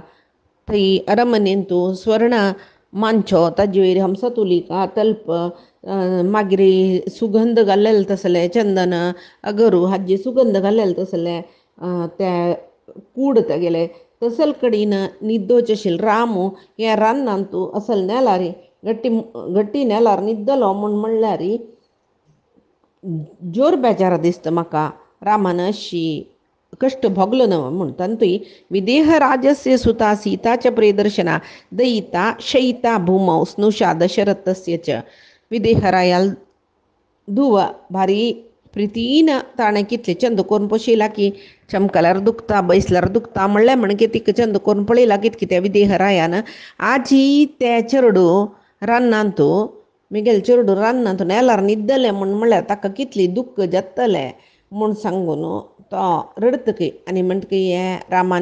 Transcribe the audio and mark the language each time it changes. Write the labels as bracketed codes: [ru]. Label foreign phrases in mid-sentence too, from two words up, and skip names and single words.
[kok] थंय अरमनेन तूं स्वर्ण मांचो ताजे वयर हमसतुलिका तल्प मागीर सुगंध घाल्लेले तसले चंदन अगरू हाजे सुगंध घाल्लेले तसले ते कूड तेगेले तसल कडेन न्हिदोचे आशिल्लो रामू हे रानांत तूं असल नेलार गट्टी नेलार न्हिदलो म्हूण म्हणल्यार जोर बेजार दिसता म्हाका रामान अशी कश्ट भोगलो न्हय म्हूण तांतूय [sa] विदेह राजस्य सुता सीता च प्रियदर्शना दयिता शयिता भूमौ स्नुषा दशरथस्य च [kok] विदेहरायाल धुव भारी प्रितीन ताणें कितले चंद करून पोशिला की चमकल्यार दुखता बैसल्यार दुखता म्हणलें म्हणगे तिका चंद करून पळयला कितें कितें विदेहरायान आजी ते चेडू रानांत मिगेल चेडू रानांत नेलार न्हिदलें म्हणल्यार ताका कितली दुख्ख जातलें म्हूण सांगून तो रडतकी आनी म्हणटकी हे रामान